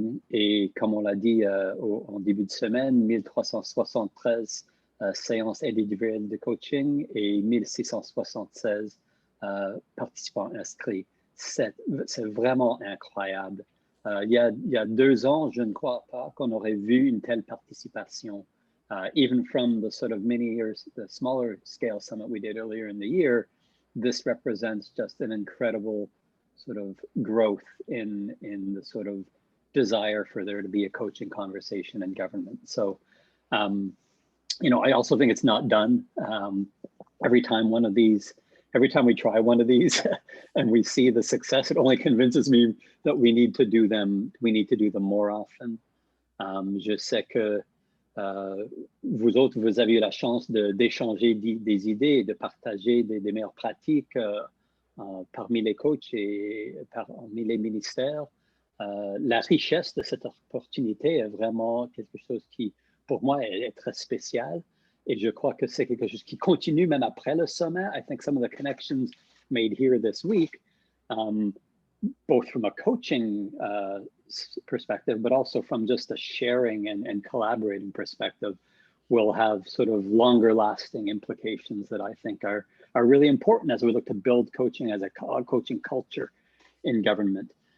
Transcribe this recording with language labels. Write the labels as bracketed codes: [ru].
[fr] Et comme on l'a dit en début de semaine, 1373 séances individuelles de coaching et 1676 participants inscrits. C'est vraiment incroyable. Il y a 2 ans, je ne crois pas qu'on aurait vu une telle participation. [en] Even from the sort of the smaller scale summit we did earlier in the year, this represents just an incredible sort of growth in the sort of desire for there to be a coaching conversation in government. So, I also think it's not done. Every time we try one of these and we see the success, it only convinces me that we need to do them more often. [fr] Je sais que vous autres, vous avez eu la chance d'échanger des idées et de partager des meilleures pratiques parmi les coachs et parmi les ministères. La richesse de cette opportunité est vraiment quelque chose qui, pour moi, est très spécial. Et je crois que c'est quelque chose qui continue même après le sommet. [en] I think some of the connections made here this week, both from a coaching perspective, but also from just a sharing and collaborating perspective, will have sort of longer lasting implications that I think are really important as we look to build coaching as a coaching culture in government.